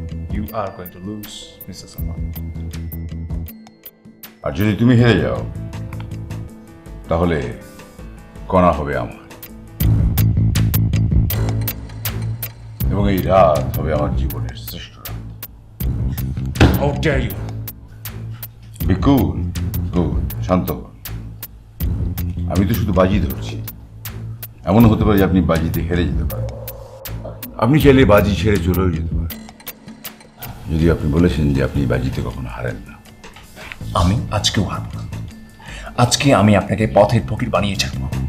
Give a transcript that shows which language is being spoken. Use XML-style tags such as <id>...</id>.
<en>You are going to lose, Mr. Salman.</en> <bn>আর যদি তুমি হেরে যাও তাহলে কণা হবে আমার, এবং এই রাত হবে আমার জীবনের শ্রেষ্ঠ রাত।</bn> <en>How dare you? Be cool, cool,</en> <bn>শান্ত হন। আমি তো শুধু বাজি ধরছি। এমন হতে পারে যে আপনি বাজিতে হেরে যেতে পারেন, আপনি চাইলে বাজি ছেড়ে চলেও যেতে পারেন, যদি আপনি বলেছেন যে আপনি বাজিতে কখনো হারেন না। আমি আজকেও হারব না। আজকে আমি আপনাকে পথের ফকির বানিয়ে ছাড়বো।</bn>